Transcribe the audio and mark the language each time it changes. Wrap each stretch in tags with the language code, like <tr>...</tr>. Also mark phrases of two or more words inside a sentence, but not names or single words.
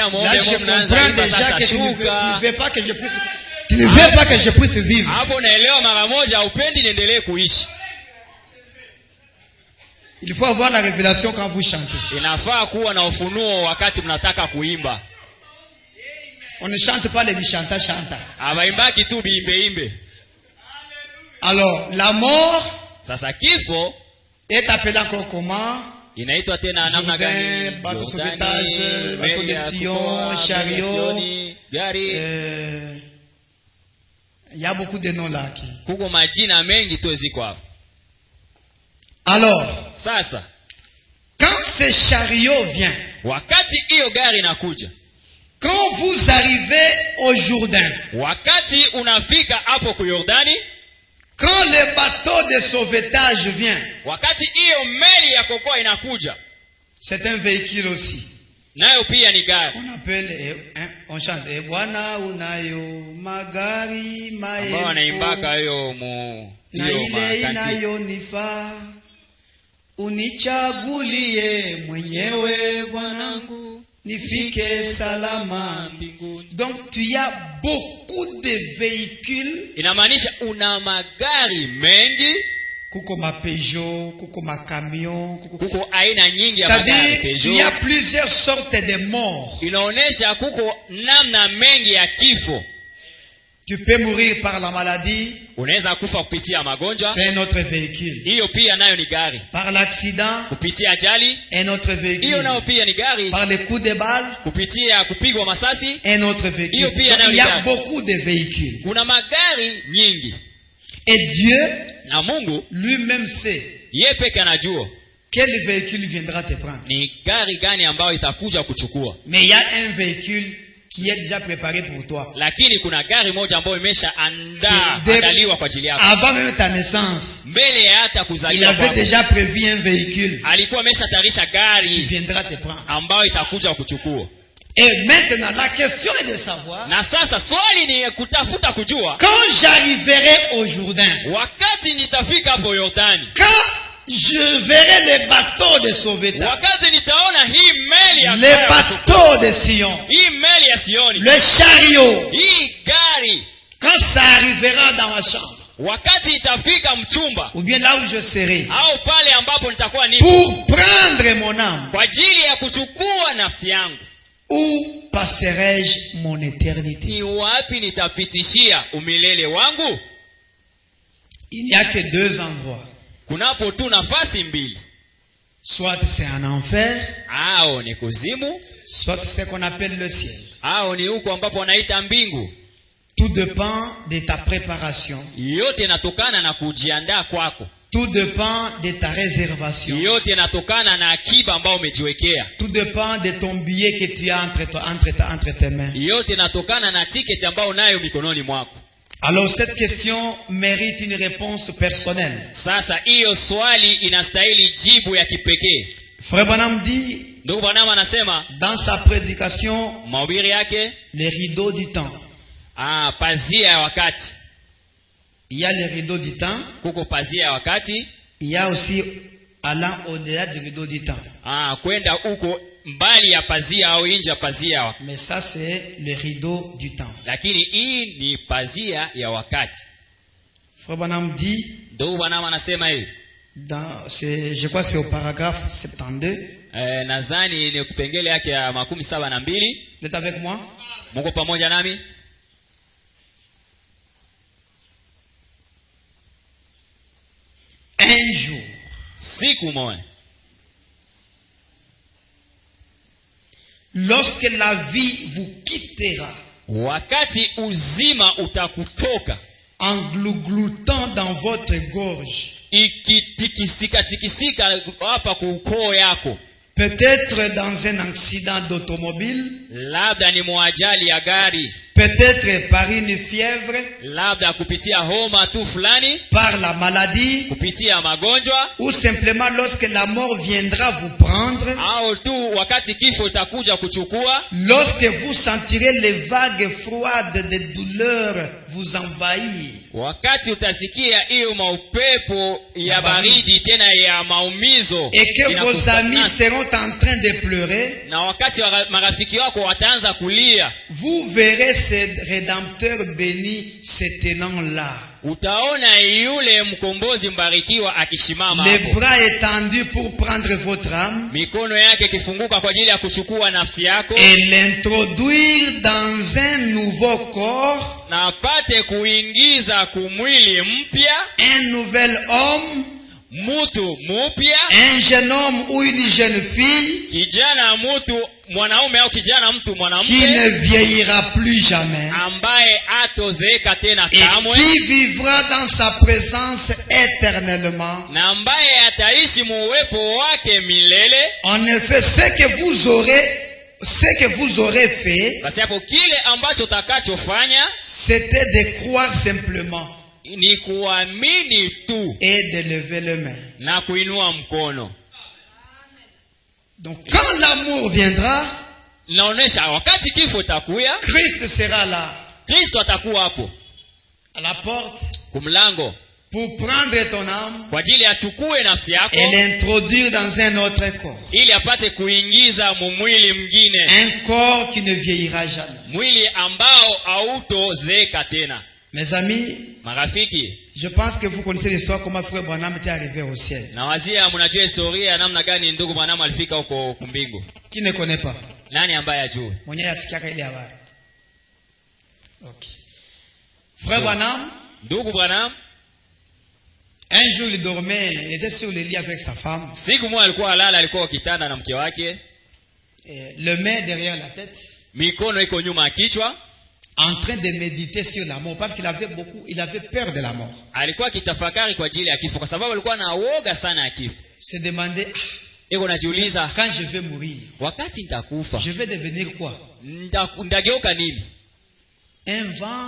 <fr>Là,</fr> <sw>muombe je Mungu, mnaanza</sw> <fr>comprends</fr> <sw>kuimba</sw> <fr>déjà</fr> <sw>sasa</sw> <fr>que tu ne</fr> <sw>shuka.</sw> <fr>veux pas que je puisse, tu ne veux pas que je puisse vivre.</fr> <sw>Hapo naelewa mara moja upendi niendelee kuishi.</sw> <fr>Il faut avoir la révélation quand vous chantez.</fr> <sw>Inafaa kuwa na ufunuo wakati mnataka kuimba.</sw> <fr>On ne chante pas les bichanta chanta.</fr> <sw>Abaimbaki tu biimbe.</sw> <fr>Alors, la mort</fr> <sw>Sasa kifo</sw> <fr>est appelée encore comment?</fr> <sw>inaitwa tena namna gani?</sw> <fr>Bateau</fr> <sw>Yordani,</sw> <fr>sauvetage, bateau</fr> <sw>meli</sw> <fr>de</fr> <sw>ya</sw> <fr>Sion,</fr> <sw>kukoa, meli ya</sw> <fr>chariot.</fr> <sw>Sioni, gari.</sw> <fr>Il y a beaucoup de noms là.</fr> <sw>Kuko majina mengi tu ziko hapo.</sw> <fr>Alors,</fr> <sw>Sasa</sw> <fr>quand ce chariot vient,</fr> <sw>wakati hiyo gari inakuja,</sw> <fr>quand vous arrivez au Jourdain,</fr> <sw>wakati unafika hapo ku Yordani,</sw> <fr>quand le bateau de sauvetage vient,</fr> <sw>wakati hiyo meli ya kokoa inakuja,</sw> <fr>c'est un véhicule aussi.</fr> <sw>nayo pia ni gari.</sw> <fr>On appelle, on chante,</fr> <sw>Bwana unayo magari Ambao wanaimbaka maelfu hiyo mu na hiyo ile makanti. inayonifaa unichagulie mwenyewe Bwanangu nifike salama mbinguni.</sw> <fr>Donc tu as beaucoup de véhicules,</fr> <sw>Inamaanisha una magari mengi, kuko ma Peugeot, kuko ma camion, kuko aina nyingi ya magari</sw> <fr>c'est-à-dire il y a Peugeot. plusieurs sortes de morts.</fr> <sw>Inaonesha kuko namna mengi ya kifo.</sw> <fr>Tu peux mourir par la maladie,</fr> <sw>Unaweza kufa kupitia magonjwa,</sw> <fr>c'est un autre véhicule.</fr> <sw>hiyo pia nayo ni gari.</sw> <fr>Par l'accident,</fr> <sw>Kupitia ajali,</sw> <fr>un autre</fr> <sw>hiyo nayo</sw> <fr>véhicule.</fr> <sw>pia ni gari.</sw> <fr>Par les coups de balle,</fr> <sw>Kupitia kupigwa masasi,</sw> <fr>un autre véhicule.</fr> <sw>Hiyo pia</sw> <fr>Donc,</fr> <sw>nayo</sw> <fr>il y a</fr> <sw>ni gari.</sw> <fr>beaucoup de véhicules.</fr> <sw>kuna magari nyingi.</sw> <fr>Et Dieu</fr> <sw>Na Mungu</sw> <fr>lui-même sait</fr> <sw>yeye peke anajua</sw> <fr>quel véhicule viendra te prendre.</fr> <sw>ni gari gani ambayo itakuja kuchukua.</sw> <fr>Mais il y a un véhicule qui est déjà préparé pour toi.</fr> <sw>Lakini kuna gari moja ambayo imeshaandaa</sw> <fr>De-</fr> <sw>andaliwa kwa ajili yako.</sw> <fr>Avant même ta naissance,</fr> <sw>Mbele ya hata</sw> <fr>il</fr> <sw>kuzaliwa</sw> <fr>avait</fr> <sw>kwako,</sw> <fr>déjà prévu un véhicule</fr> <sw>alikuwa ameshatayarisha</sw> <fr>qui</fr> <sw>gari</sw> <fr>viendra te prendre.</fr> <sw>ambayo itakuja kuchukua.</sw> <fr>Et maintenant, la question est de savoir,</fr> <sw>Na sasa swali ni kutafuta kujua,</sw> <fr>quand j'arriverai au Jourdain,</fr> <sw>wakati nitafika hapo Yordani,</sw> <fr>quand je verrai les bateaux de sauvetage,</fr> <sw>wakati nitaona hii meli ya</sw> <fr>les</fr> <sw>kuchukua,</sw> <fr>bateaux de Sion,</fr> <sw>hii meli ya Sioni,</sw> <fr>le chariot,</fr> <sw>hii gari,</sw> <fr>quand ça arrivera dans ma chambre,</fr> <sw>wakati itafika mchumba</sw> <fr>ou bien là où je serai,</fr> <sw>au pale ambapo nitakuwa nipo</sw> <fr>pour prendre mon âme,</fr> <sw>kwa ajili ya kuchukua nafsi yangu,</sw> <fr>où passerai-je mon éternité?</fr> <sw>ni wapi nitapitishia umilele wangu?</sw> <fr>Il n'y a que deux endroits.</fr> <sw>Kunapo tu nafasi mbili,</sw> <fr>Soit c'est en enfer,</fr> <sw>au ni kuzimu,</sw> <fr>soit c'est ce qu'on appelle le ciel.</fr> <sw>au ni huko ambapo wanaita mbingu.</sw> <fr>Tout dépend de ta préparation.</fr> <sw>Yote inatokana na kujiandaa kwako,</sw> <fr>Tout dépend de ta réservation.</fr> <sw>yote inatokana na akiba ambayo umejiwekea,</sw> <fr>Tout dépend de ton billet que tu as entre tes mains.</fr> <sw>yote inatokana na tiketi ambayo unayo mikononi mwako.</sw> <fr>Alors cette question mérite une réponse personnelle.</fr> <sw>Sasa hiyo swali inastahili jibu ya kipekee.</sw> <fr>Frère Branham dit</fr> <sw>Ndugu Branham anasema</sw> <fr>dans sa prédication,</fr> <sw>mahubiri yake,</sw> <fr>les rideaux du temps.</fr> <sw>pazia ya wakati.</sw> <fr>Il y a les rideaux du temps,</fr> <sw>Kuko pazia ya wakati,</sw> <fr>il y a aussi allant au-delà du rideau du temps.</fr> <sw>kwenda huko mbali ya pazia au nje ya pazia ya wakati.</sw> <fr>Mais ça c'est le rideau du temps.</fr> <sw>Lakini hii ni pazia ya wakati.</sw> <fr>Frère Branham dit,</fr> <sw>Ndugu Branham anasema hivi,</sw> <fr>je crois que c'est au paragraphe 72.</fr> <sw>nadhani ni kipengele yake ya 72.</sw> <fr>Vous êtes avec moi?</fr> <sw>Mungu pamoja nami.</sw> <fr>Un jour,</fr> <sw>Siku moja,</sw> <fr>lorsque la vie vous quittera,</fr> <sw>wakati uzima utakutoka,</sw> <fr>en glougloutant dans votre gorge,</fr> <sw>ikitikisika hapa kuukoo yako,</sw> <fr>peut-être dans un accident d'automobile,</fr> <sw>labda ni mwajali ya gari,</sw> <fr>peut-être par une fièvre,</fr> <sw>labda kupitia homa tu fulani,</sw> <fr>par la maladie,</fr> <sw>kupitia magonjwa,</sw> <fr>ou simplement lorsque la mort viendra vous prendre,</fr> <sw>au tu wakati kifo itakuja kuchukua,</sw> <fr>lorsque vous sentirez les vagues froides de douleur vous envahir,</fr> <sw>wakati utasikia hiyo maupepo ya baridi tena ya maumizo,</sw> <fr>et que vos amis seront en train de pleurer,</fr> <sw>na wakati marafiki wako wataanza kulia,</sw> <fr>vous verrez ce rédempteur béni se tenant là,</fr> <sw>utaona yule mkombozi mbarikiwa akishimama</sw> <fr>les</fr> <sw>hapo,</sw> <fr>bras étendus pour prendre votre âme</fr> <sw>mikono yake ikifunguka kwa ajili ya kuchukua nafsi yako</sw> <fr>et l'introduire dans un nouveau corps,</fr> <sw>na apate kuingiza kumwili mpya,</sw> <fr>un nouvel homme,</fr> <sw>mtu mpya,</sw> <fr>un jeune homme ou une jeune fille</fr> <sw>kijana mtu mwanaume au kijana mtu</sw> <fr>qui</fr> <sw>mwanamke</sw> <fr>ne vieillira plus jamais</fr> <sw>ambaye atozeeka tena</sw> <fr>et</fr> <sw>kamwe,</sw> <fr>qui vivra dans sa présence éternellement.</fr> <sw>na ambaye ataishi muwepo wake milele.</sw> <fr>En effet, ce que vous aurez fait,</fr> <sw>Basi hapo kile ambacho utakachofanya</sw> <fr>c'était de croire simplement</fr> <sw>ni kuamini tu</sw> <fr>et de lever les mains.</fr> <sw>na kuinua mkono.</sw> <fr>Donc quand l'amour viendra,</fr> <sw>Naonesha wakati kifo takuya,</sw> <fr>Christ sera là,</fr> <sw>Kristo atakuwa hapo</sw> <fr>à la porte,</fr> <sw>kumlango</sw> <fr>pour prendre ton âme</fr> <sw>kwa ajili achukue nafsi yako</sw> <fr>et l'introduire dans un autre corps.</fr> <sw>ili apate kuingiza mwili mwingine,</sw> <fr>Un corps qui ne vieillira jamais.</fr> <sw>mwili ambao hautozeeka tena.</sw> <fr>Mes amis,</fr> <sw>Marafiki,</sw> <fr>je pense que vous connaissez l'histoire comment frère Branham était arrivé au ciel.</fr> <sw>na wazia mnajua historia ya namna gani ndugu Branham alifika huko kumbingu.</sw> <fr>Qui ne connaît pas?</fr> <sw>Nani ambaye ajue? Mwenye asikiaka ile habari.</sw> <fr>Okay. Frère Branham,</fr> <sw>Ndugu Branham</sw> <fr>un jour il dormait, il était sur le lit avec sa femme,</fr> <sw>siku moja alikuwa alala, alikuwa kitanda na mke wake,</sw> <fr>et le main derrière la tête,</fr> <sw>mikono iko nyuma ya kichwa,</sw> <fr>en train de méditer sur la mort, parce qu'il avait peur de la mort.</fr> <sw>alikuwa kitafakari kwa ajili ya kifo, kwa sababu alikuwa na woga sana ya kifo.</sw> <fr>Se demandait,</fr> <sw>Iko najiuliza,</sw> <fr>quand je vais mourir,</fr> <sw>wakati nitakufa</sw> <fr>je vais devenir quoi?</fr> <sw>ndageuka nini?</sw> <fr>Un vent,</fr>